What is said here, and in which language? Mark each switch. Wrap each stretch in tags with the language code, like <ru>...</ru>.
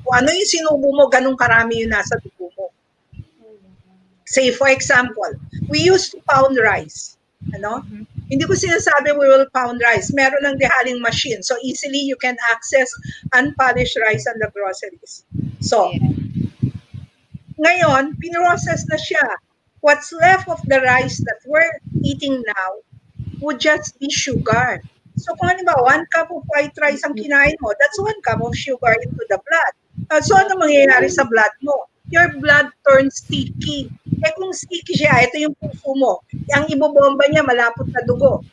<tl>Kung ano yung sinubo mo, ganun karami yung nasa dugo mo.</tl> <en>Say for example, we used to pound rice.</en> <tl>Ano? Hindi ko sinasabi</tl> <en>we will pound rice.</en> <tl>Meron ng dehaling machine.</tl> <en>So easily you can access unpolished rice on the groceries.</en> <tl>So, ngayon, pinrocess na siya.</tl> <en>What's left of the rice that we're eating now would just be sugar. So</en> <tl>kung halimbawa,</tl> <en>1 cup of white rice</en> <tl>ang kinain mo,</tl> <en>that's 1 cup of sugar into the blood. So</en> <tl>ano mangyayari sa blood mo?</tl> <en>Your blood turns sticky.</en> <tl>Eh kung sticky siya, ito yung puso mo. Ang ibobomba niya, malapot na dugo.</tl>